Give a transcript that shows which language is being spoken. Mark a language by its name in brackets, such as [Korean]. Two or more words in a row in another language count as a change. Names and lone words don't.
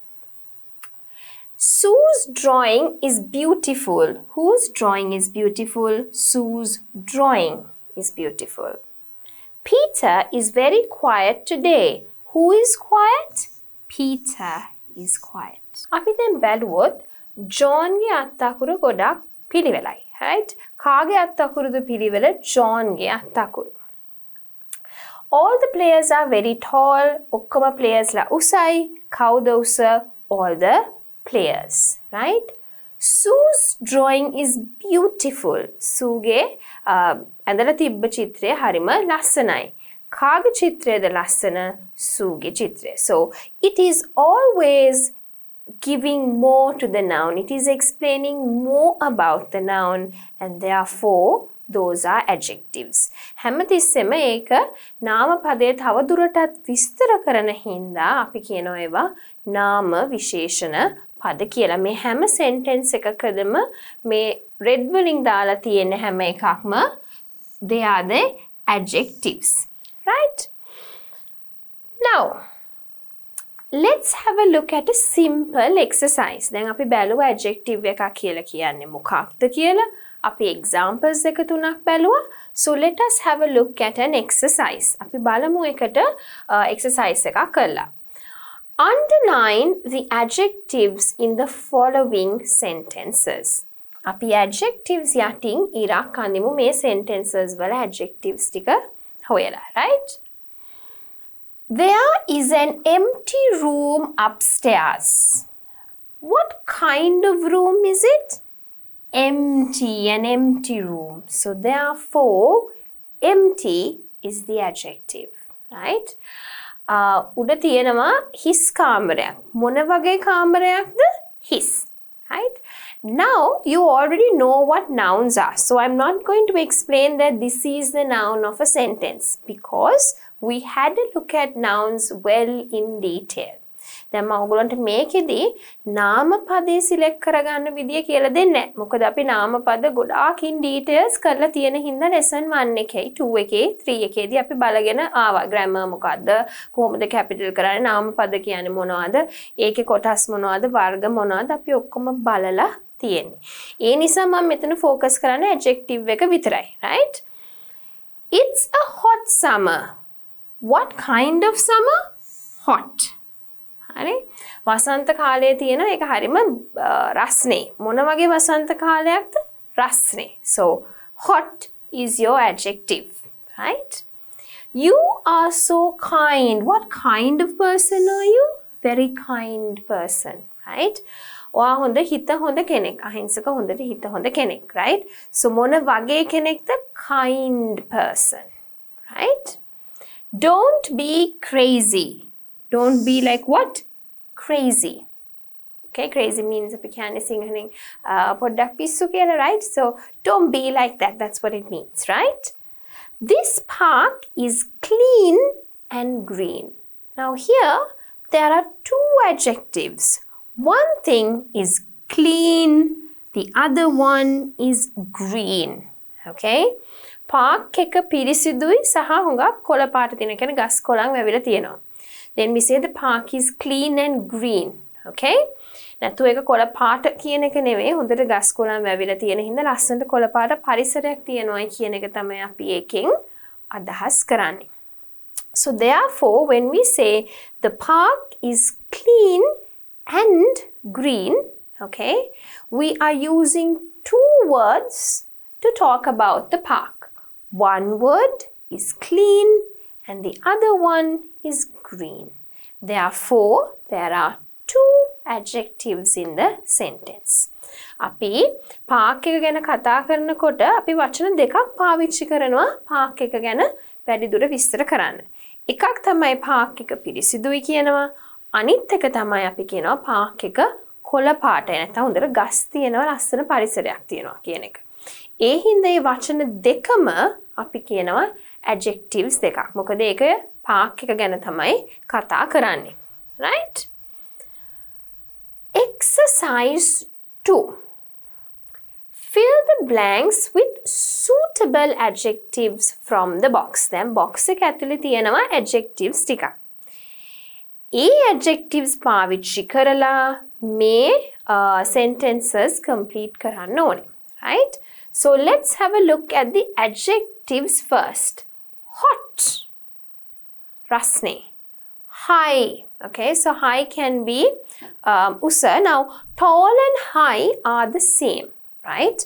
[English] Sue's drawing is beautiful. Whose drawing is beautiful? Sue's drawing is beautiful. Peter is very quiet today. Who is quiet? Peter is quiet. [Sinhala] අපි දැන් බැලුවොත් ජෝන්ගේ අත්තකුරු ගොඩක් පිළිවෙලයි. Right? කාගේ අත්තකුරුද පිළිවෙල? ජෝන්ගේ අත්තකුරු. [English] All the players are very tall. [Sinhala] ඔක්කොම players ලා උසයි. කවුද උස? [English] All the players. Right? Sue's drawing is beautiful. [Sinhala] සූගේ ඇඳලා තිබ්බ චිත්‍රය හරිම ලස්සනයි. කාගේ චිත්‍රයද ලස්සන? සූගේ චිත්‍රය. [English] So it is always giving more to the noun. It is explaining more about the noun and therefore those are adjectives. [Sinhala] හැමතිස්සෙම ඒක නාම පදයේ තව දුරටත් විස්තර කරන හින්දා අපි කියනවා ඒවා නාම විශේෂණ පද කියලා. මේ හැම sentence එකකදම මේ red වලින් දාලා තියෙන හැම එකක්ම [English] they are the adjectives. [Sinhala] Right? [English] Now, let's have a look at a simple exercise. [Sinhala] දැන් අපි බැලුවා adjective එකක් කියලා කියන්නේ මොකක්ද කියලා. අපි examples එක තුනක් බැලුවා. [English] So let us have a look at an exercise. [Sinhala] අපි බලමු එකට exercise එකක් කරලා. [English] Underline the adjectives in the following sentences. [Sinhala] අපි adjectives යටින් ඉරක් අඳිමු මේ sentences වල adjectives ටික හොයලා, [English] right? There is an empty room upstairs. What kind of room is it? Empty, an empty room. So therefore, empty is the adjective, right? [Sinhala] උඩ තියෙනවා his කාමරයක්. මොන වගේ කාමරයක්ද? [English] His, right? Now, you already know what nouns are. So I'm not going to explain that this is the noun of a sentence because we had a look at nouns well in detail. [Sinhala] දැන් මම ඔයගොල්ලන්ට මේකෙදි නාම පදේ සිලෙක්ට් කරගන්න විදිය කියලා දෙන්නේ නැහැ. මොකද අපි නාම පද ගොඩාක් [English] in details [Sinhala] කරලා තියෙන හින්දා lesson 1 එකේ 2 එකේ 3 එකේදී අපි බලගෙන ආවා. grammar මොකද්ද? කොහොමද capital කරන්නේ? නාම පද කියන්නේ මොනවද? ඒකේ කොටස් මොනවද? වර්ග මොනවද? අපි ඔක්කොම බලලා තියෙන්නේ. ඒ නිසා මම මෙතන focus කරන්නේ adjective එක විතරයි, [English] right? It's a hot summer. What kind of summer? Hot. [Sinhala] හරි වසන්ත කාලයේ තියෙන ඒක හරිම රස්නේ මොන වගේ වසන්ත කාලයක්ද රස්නේ [English] so hot is your adjective right you are so kind what kind of person are you very kind person right [Sinhala] ඔයා හොඳ හිත හොඳ කෙනෙක් අහිංසක හොඳට හිත හොඳ කෙනෙක් [English] right so [Sinhala] මොන වගේ කෙනෙක්ද [English] kind person right don't be crazy Don't be like what? Crazy. Okay, crazy means [Sinhala] අපි කියන්නේ සිංහලෙන් පොඩ්ඩක් පිස්සු කියලා, [English] right? So don't be like that. That's what it means, right? This park is clean and green. Now here there are two adjectives. One thing is clean, the other one is green. [Sinhala] Okay? Park එක පිරිසිදුයි සහ හුඟක් කොළ පාට තියෙන. කියන්නේ ගස් කොළන් වැවිලා තියෙනවා. [English] Then we say the park is clean and green. Okay? [Sinhala] නැතු ඒක කොළ පාට කියන එක නෙවෙයි හොඳට ගස් කොළන් වැවිලා තියෙන හින්දා ලස්සනට කොළ පාට පරිසරයක් තියෙනවායි කියන එක තමයි අපි ඒකෙන් අදහස් කරන්නේ. [English] So therefore when we say the park is clean and green, okay? We are using two words to talk about the park. One word is clean and the other one is green. Therefore, there are two adjectives in the sentence. [Sinhala] අපි park එක ගැන කතා කරනකොට අපි වචන දෙකක් පාවිච්චි කරනවා park එක ගැන වැඩිදුර විස්තර කරන්න. එකක් තමයි park එක පිරිසිදුයි කියනවා. අනිත් එක තමයි අපි කියනවා park එක කොළ පාටයි නැත්නම් හොඳට ගස් තියෙනවා ලස්සන පරිසරයක් තියෙනවා කියන එක. ඒ හින්දා මේ වචන දෙකම අපි කියනවා adjectives දෙකක්. මොකද ඒක park එක ගැන තමයි කතා කරන්නේ. [English] Right? Exercise 2. Fill the blanks with suitable adjectives from the box. [Sinhala] දැන් box එක ඇතුලේ තියෙනවා adjectives ටිකක්. ඒ adjectives පාවිච්චි කරලා මේ sentences complete කරන්න ඕනේ. [English] Right? So let's have a look at the adjectives first. Hot. Rasne. High. Okay, so high can be usa. Now, tall and high are the same, right?